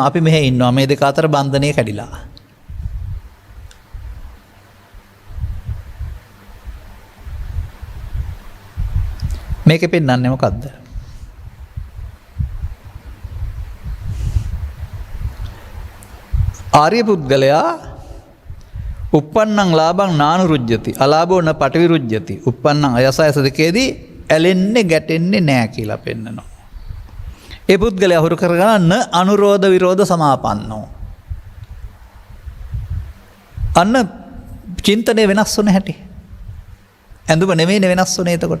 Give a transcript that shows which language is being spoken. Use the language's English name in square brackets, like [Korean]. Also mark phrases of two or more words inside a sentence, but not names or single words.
[Sinhala] අපි මෙහෙ ඉන්නවා. මේ දෙක අතර බන්ධනය කැඩිලා. මේකෙ පෙන්නන්නේ මොකද්ද? ආර්ය පුද්ගලයා [Pali] uppannං ලාභං නානුරුජ්ජති අලාභෝ න පටිවිරුජ්ජති uppannං අයසයස [Sinhala] දෙකේදී ඇලෙන්නේ ගැටෙන්නේ නැහැ කියලා පෙන්නනවා. ඒ පුද්ගලයා හුරු කරගන්න [Pali] අනුරෝධ විරෝධ සමාපන්නෝ. [Sinhala] අන්න චින්තනය වෙනස් වුණ හැටි. ඇඳුම නෙමෙයි වෙනස් වුණේ එතකොට.